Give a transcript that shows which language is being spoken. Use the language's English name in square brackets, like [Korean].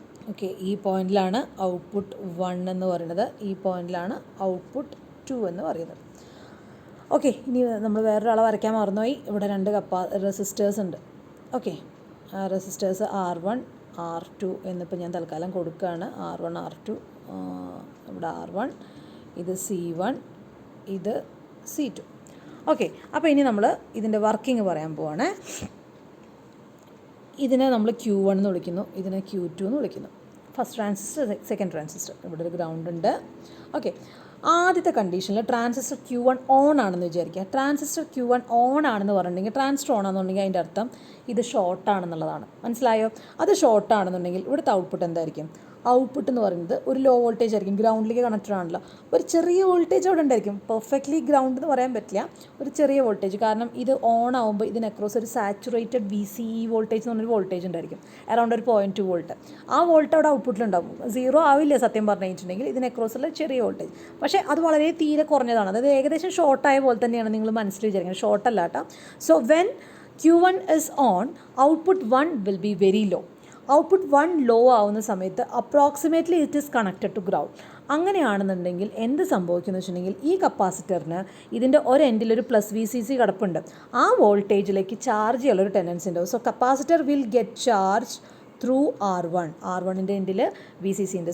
[Malayalam] Okay, ഈ പോയിന്റിലാണ് output 1 എന്ന് പറയുന്നത്, ഈ പോയിന്റിലാണ് ഔട്ട്പുട്ട് 2 എന്ന് പറയുന്നത്. ഓക്കെ, ഇനി നമ്മൾ വേറൊരാളെ വരയ്ക്കാൻ മറന്നുപോയി. ഇവിടെ 2 റെസിസ്റ്റേഴ്സ് ഉണ്ട്. ഓക്കെ, റെസിസ്റ്റേഴ്സ് R1 R2 എന്നിപ്പോൾ ഞാൻ തൽക്കാലം കൊടുക്കുകയാണ്. R1 R2, ഇവിടെ R1, ഇത് C1, ഇത് C2. ഓക്കെ, അപ്പോൾ ഇനി നമ്മൾ ഇതിൻ്റെ വർക്കിംഗ് പറയാൻ പോവാണ്. ഇതിനെ നമ്മൾ Q1 എന്ന് വിളിക്കുന്നു, ഇതിനെ Q2 എന്ന് വിളിക്കുന്നു. First transistor, second transistor. ഇവിടെ ഒരു ഗ്രൗണ്ട് ഉണ്ട്. ഓക്കെ, ആദ്യത്തെ കണ്ടീഷനിൽ ട്രാൻസിസ്റ്റർ Q1 ഓൺ ആണെന്ന് വിചാരിക്കുക. ട്രാൻസിസ്റ്റർ Q1 ഓൺ ആണെന്ന് പറഞ്ഞിട്ടുണ്ടെങ്കിൽ, ട്രാൻസിസ്റ്റർ ഓൺ ആണെന്നുണ്ടെങ്കിൽ അതിൻ്റെ അർത്ഥം ഇത് ഷോർട്ടാണെന്നുള്ളതാണ്. മനസ്സിലായോ? അത് ഷോർട്ടാണെന്നുണ്ടെങ്കിൽ ഇവിടുത്തെ ഔട്ട്പുട്ട് എന്തായിരിക്കും? ഔട്ട്പുട്ട് എന്ന് പറയുന്നത് ഒരു ലോ വോൾട്ടേജ് ആയിരിക്കും. ഗ്രൗണ്ടിലേക്ക് കണക്റ്റഡ് ആണല്ലോ, ഒരു ചെറിയ വോൾട്ടേജ് അവിടെ ഉണ്ടായിരിക്കും. പെർഫെക്റ്റ്ലി ഗ്രൗണ്ട് എന്ന് പറയാൻ പറ്റില്ല, ഒരു ചെറിയ വോൾട്ടേജ്. കാരണം ഇത് ഓൺ ആകുമ്പോൾ ഇതിന് അക്രോസ് ഒരു സാച്ചുറേറ്റഡ് VCE വോൾട്ടേജ് എന്ന് പറഞ്ഞൊരു വോൾട്ടേജ് ഉണ്ടായിരിക്കും, അറൗണ്ട് ഒരു 0.2 വോൾട്ട്. ആ വോൾട്ട് അവിടെ ഔട്ട്പുട്ടിലുണ്ടാവും. 0 ആവില്ല സത്യം പറഞ്ഞു കഴിഞ്ഞിട്ടുണ്ടെങ്കിൽ, ഇതിന് അക്രോസുള്ള ചെറിയ വോൾട്ടേജ്. പക്ഷേ അത് വളരെ തീരെ കുറഞ്ഞതാണ്. അതായത് ഏകദേശം ഷോർട്ടായ പോലെ തന്നെയാണ് നിങ്ങൾ മനസ്സിൽ വിചാരിക്കുന്നത്, ഷോർട്ടല്ല കേട്ടോ. [English] So when Q1 is on, output 1 will be very low. [Malayalam] Output 1 law ആവുന്ന സമയത്ത് [English] Approximately it is connected to ground. [Malayalam] അങ്ങനെയാണെന്നുണ്ടെങ്കിൽ എന്ത് സംഭവിക്കുന്നു വെച്ചിട്ടുണ്ടെങ്കിൽ, ഈ കപ്പാസിറ്ററിന് ഇതിൻ്റെ ഒരു എൻഡിലൊരു പ്ലസ് VCC കിടപ്പുണ്ട്. ആ വോൾട്ടേജിലേക്ക് ചാർജ് ചെയ്യാനുള്ളൊരു ടെൻഡൻസി ഉണ്ടാവും. [English] so capacitor will get charge through [Malayalam] R1ൻ്റെ എൻഡിൽ VCC ഉണ്ട്.